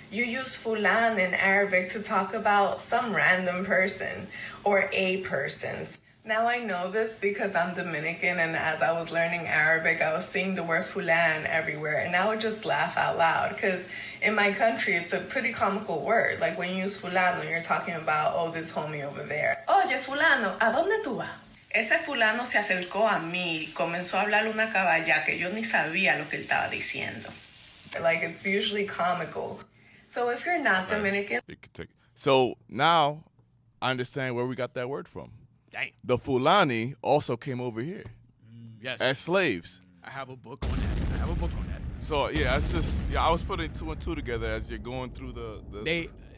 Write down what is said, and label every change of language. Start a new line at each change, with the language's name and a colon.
English: You use fulan in Arabic to talk about some random person or a person's. Now I know this because I'm Dominican, and as I was learning Arabic, I was seeing the word fulan everywhere, and I would just laugh out loud because in my country, it's a pretty comical word. Like when you use fulano, you're talking about, oh, this homie over there.
Spanish: Oye, fulano, ¿a dónde tú vas? Ese fulano se acercó a mí y comenzó a hablar una caballa que yo ni sabía lo que él estaba diciendo.
English: Like, it's usually comical. So if you're not Dominican... So now I understand where we got that word from. Dang. The Fulani also came over here Yes. as slaves. I have a book on that. So yeah, I was putting two and two together as you're going through the